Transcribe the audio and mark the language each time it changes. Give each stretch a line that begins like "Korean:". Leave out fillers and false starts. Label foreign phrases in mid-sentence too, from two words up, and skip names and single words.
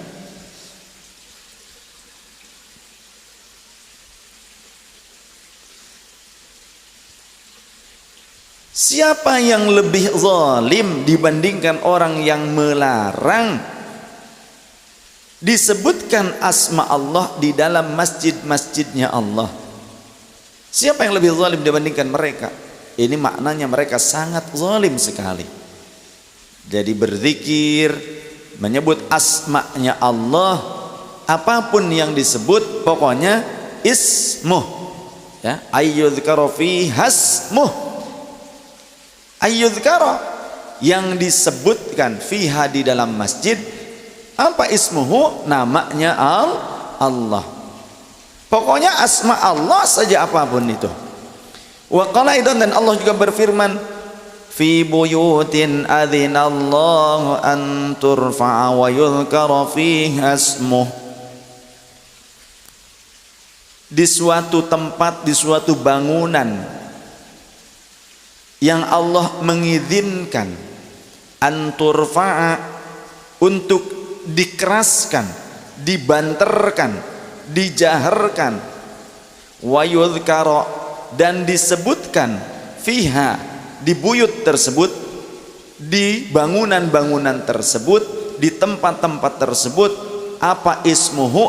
Indonesian: Siapa yang lebih zalim dibandingkan orang yang melarang disebutkan asma Allah di dalam masjid-masjidnya Allah? Siapa yang lebih zalim dibandingkan mereka? Ini maknanya mereka sangat zalim sekali. Jadi berzikir, menyebut asma'nya Allah, apapun yang disebut, pokoknya ismuh, ya,
Arabic: أن يذكر في اسمه، أن يذكر,
Indonesian: yang disebutkan fiha di dalam masjid. Apa ismuhu? Namanya Allah. Pokoknya asma Allah saja apapun itu.
Arabic: وقال أيضا,
Indonesian: dan Allah juga berfirman,
Arabic: في بيوت أذن الله أن ترفع ويذكر فيها اسمه.
Indonesian: Di suatu tempat, di suatu bangunan yang Allah mengizinkan
Arabic: أن ترفع,
Indonesian: untuk dikeraskan, dibanterkan, dijaharkan,
Arabic: ويذكر,
Indonesian: dan disebutkan fiha, di buyut tersebut, di bangunan-bangunan tersebut, di tempat-tempat tersebut, apa ismuhu?